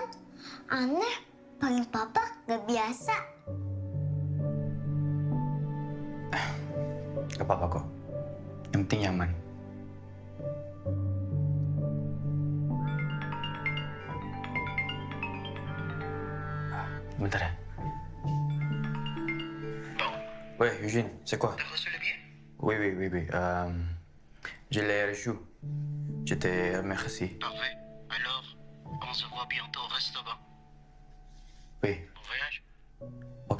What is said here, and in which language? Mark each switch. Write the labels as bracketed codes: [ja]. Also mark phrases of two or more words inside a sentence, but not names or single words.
[id] Aneh, panggil papa nggak biasa. Gak apa-apa kok. Yang penting nyaman. Bentar ya. [fr] Ouais, Eugène, c'est quoi? T'as reçu le billet? Oui. Je l'ai reçu. Je te remercie. Parfait. Alors, on se voit bientôt au restaurant. Oui. Bon voyage. Ok.